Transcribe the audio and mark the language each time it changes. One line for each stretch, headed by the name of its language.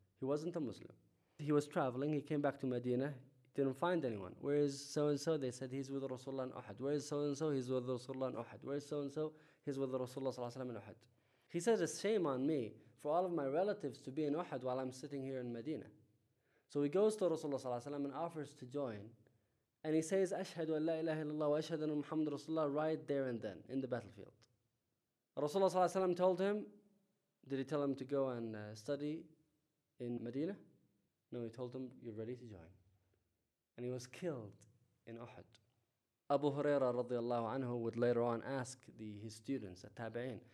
English: He wasn't a Muslim. He was traveling. He came back to Medina. Didn't find anyone. Where is so-and-so? They said, he's with Rasulullah in Uhud. Where is so-and-so? He's with Rasulullah in Uhud. Where is so-and-so? He's with Rasulullah sallallahu alayhi wa sallam in Uhud. He said, it's shame on me for all of my relatives to be in Uhud while I'm sitting here in Medina. So he goes to Rasulullah sallallahu alayhi wa sallam and offers to join. And he says,
Arabic: أشهد أن لا إله إلا الله وأشهد أن محمد رسول الله,
English: right there and then in the battlefield. Rasulullah sallallahu alayhi wa sallam told him, did he tell him to go and study in Medina? No, he told him, you're ready to join. And he was killed in Uhud. Abu Huraira radiallahu anhu would later on ask his students at Tabi'in.